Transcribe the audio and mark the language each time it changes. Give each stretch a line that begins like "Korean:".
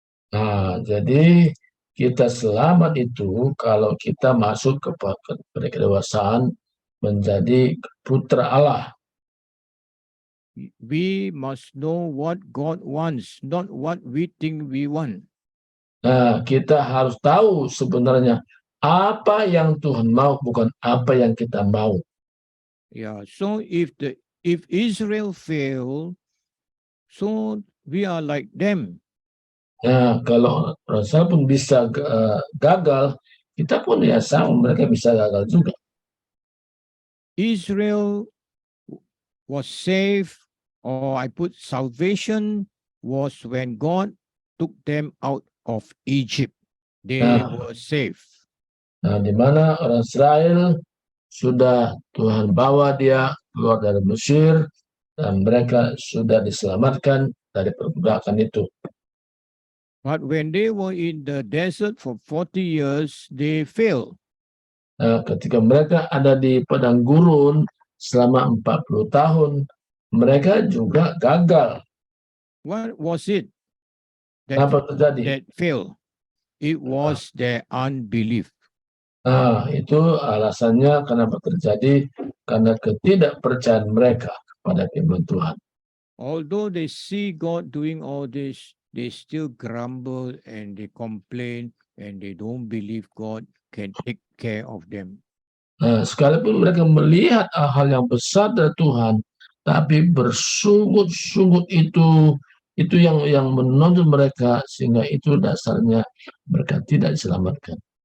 Indonesian: Nah, jadi kita selamat itu kalau kita masuk kepada kedewasaan menjadi putra Allah.
English: We must know what God wants, not what we think we want.
Indonesian: Nah, kita harus tahu sebenarnya apa yang Tuhan mau, bukan apa yang kita mau. Yeah.
English: So if Israel failed, so we are like them.
Indonesian: Nah, kalau Rasul pun bisa gagal, kita pun ya sama, mereka bisa gagal juga.
English: Israel was saved, or I put salvation was when God took them out of Egypt. They were saved.
Indonesian: Nah, di mana orang Israel sudah Tuhan bawa dia keluar dari Mesir dan mereka sudah diselamatkan dari perbudakan itu.
English: But when they were in the desert for 40 years, they failed.
Indonesian: Nah, ketika mereka ada di padang gurun selama 40 tahun, mereka juga gagal.
English: What was it that,
Indonesian: Apa terjadi?
English: that failed? It was their unbelief.
Indonesian: Nah, itu alasannya kenapa terjadi, karena ketidakpercayaan mereka kepada firman Tuhan.
English: Although they see God doing all this, they still grumble and they complain and they don't believe God can take care of them.
Indonesian: Nah, sekalipun mereka melihat hal yang besar dari Tuhan, tapi bersungut-sungut itu yang menonjol mereka, sehingga itu dasarnya mereka tidak diselamatkan.